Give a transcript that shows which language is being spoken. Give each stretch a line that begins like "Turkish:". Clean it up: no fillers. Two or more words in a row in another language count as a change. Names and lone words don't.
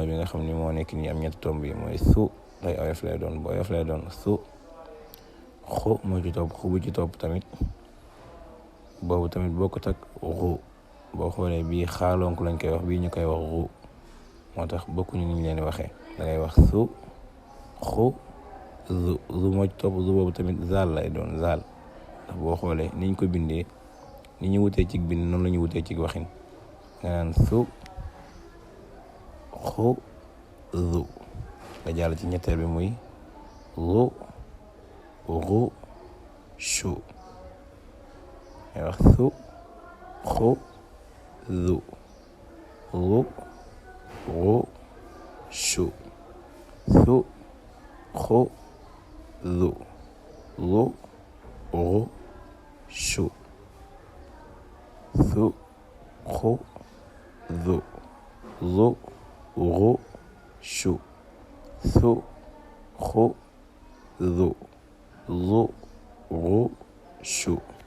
Wolof: bi nga xam ni moo nekk nii am ñetti tomb yi mooy su day oyof lay doon bu oyof lay doon su xu moo ci topp xu bu ci topp tamit boobu tamit bokkut ak xu boo xoolee bii xaalonk lañ koy wax bii ñu koy wax xu moo tax bokkuñu ni ñu leen waxee da ngay wax su xu zu zu moo ci topp zu boobu tamit zaal lay doon zaal ndax boo xoolee niñ ko bindee ni ñu wutee ci bind noonu la ñu wutee ci waxin nga naan su xu zu nga jàll ci ñetteel bi muy zu ru shu ngay wax su xu zu zu ru shu su xu zu zu ru shu su xu zu zu ru shu su xu zu zu ru shu